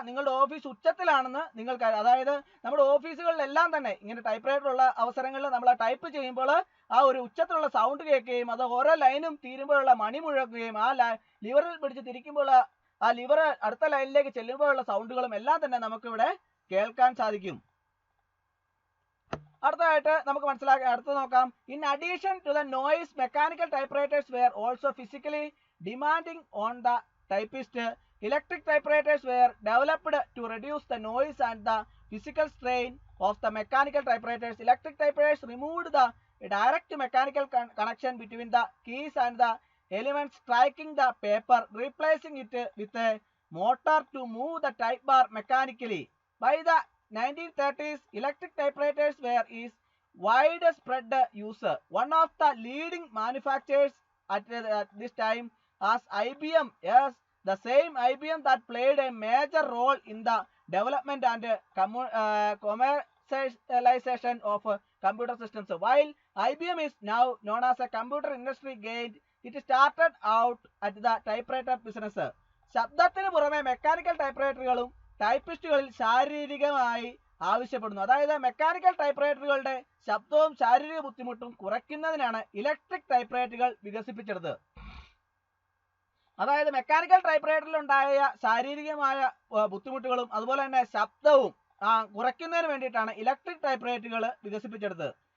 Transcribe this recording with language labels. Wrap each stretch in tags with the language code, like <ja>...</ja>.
<ml>നിങ്ങളുടെ ഓഫീസ് ഉച്ചത്തിലാണെന്ന് നിങ്ങൾക്ക്, അതായത് നമ്മുടെ ഓഫീസുകളിലെല്ലാം തന്നെ ഇങ്ങനെ ടൈപ്പ് റൈറ്റർ ഉള്ള അവസരങ്ങളിൽ നമ്മൾ ടൈപ്പ് ചെയ്യുമ്പോൾ ആ ഒരു ഉച്ചത്തിലുള്ള സൗണ്ട് കേൾക്കുകയും അത് ഓരോ ലൈനും തീരുമ്പോഴുള്ള മണി മുഴക്കുകയും ആ ലിവറിൽ പിടിച്ച് തിരിക്കുമ്പോൾ ആ ലിവർ അടുത്ത ലൈനിലേക്ക് ചെല്ലുമ്പോഴുള്ള സൗണ്ടുകളും എല്ലാം തന്നെ നമുക്കിവിടെ കേൾക്കാൻ സാധിക്കും. അടുത്തതായിട്ട് നമുക്ക് അടുത്ത് നോക്കാം.</ml> <en>In addition to the noise, mechanical typewriters were also physically demanding on the typist. Electric typewriters were developed to reduce the noise and the physical strain of the mechanical typewriters. Electric typewriters removed the direct mechanical connection between the keys and the elements striking the paper, replacing it with a motor to move the type bar mechanically. By the 1930s, electric typewriters were is widespread use. One of the leading manufacturers at this time as IBM, yes, the same IBM that played a major role in the development and commercialization of computer systems. While IBM is now known as a computer industry giant, it started out at the typewriter business.</en> <ml>ശബ്ദത്തിന് പുറമെ mechanical ടൈപ്പ്റൈറ്ററുകളും ടൈപ്പിസ്റ്റുകളിൽ ശാരീരികമായി ആവശ്യപ്പെടുന്നു. അതായത് mechanical ടൈപ്പ്റൈറ്ററുകളുടെ ശബ്ദവും ശാരീരിക ബുദ്ധിമുട്ടും കുറയ്ക്കുന്നതിനാണ് electric ടൈപ്പ്റൈറ്ററുകൾ വികസിപ്പിച്ചെടുത്തത്. അതായത് മെക്കാനിക്കൽ ടൈപ്പ്റൈറ്ററിൽ ഉണ്ടായ ശാരീരികമായ ബുദ്ധിമുട്ടുകളും അതുപോലെ തന്നെ ശബ്ദവും കുറയ്ക്കുന്നതിന് വേണ്ടിയിട്ടാണ് ഇലക്ട്രിക് ടൈപ്പ്റൈറ്ററുകൾ വികസിപ്പിച്ചെടുത്തത്.</ml>